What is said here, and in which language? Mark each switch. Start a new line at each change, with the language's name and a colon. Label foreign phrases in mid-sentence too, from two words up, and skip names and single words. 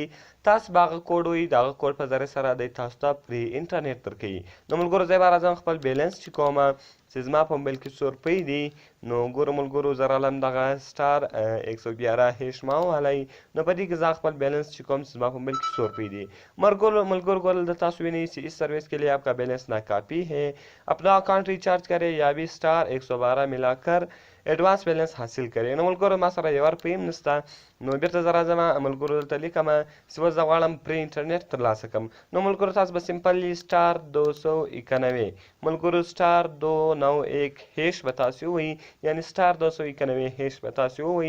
Pashto: تاسو به هغه کوډ ووایئ، د هغه کوډ په ذریعې سره دی تاسو ته فری انټرنیټ درکوي. نو ملګرو زه به راځم خپل بیلنس چې کومه چې زما په موبایل کې 100 روپۍ دي. نو ګورو ملګرو زه رالم دغه سټار 111 ما ووهلی. نو په دې کې زه خپل بیلنس چې کوم چې زما په موبایل کې 100 روپۍ دي. ملګرو دلته تاسو وینئ چې
Urdu: اس سروس کے لیے آپ کا بیلنس ناکافی ہے، اپنا اکاؤنٹ ریچارج کریں یا بھی اسٹار 112 ملا کر ایڈوانس بیلنس حاصل کریں.
Pashto: نو ملګرو ما سره 1 روپۍ هم نشته. نو بیرته زه راځم ملګرو دلته لیکم چې اوس زه غواړم فری انټرنیټ ترلاسه کړم. نو ملګرو تاسو به سمپللی سټار 291 ملګرو سټار 291 به تاسو ووایئ، یعنې سټار 291 به تاسو ووایئ.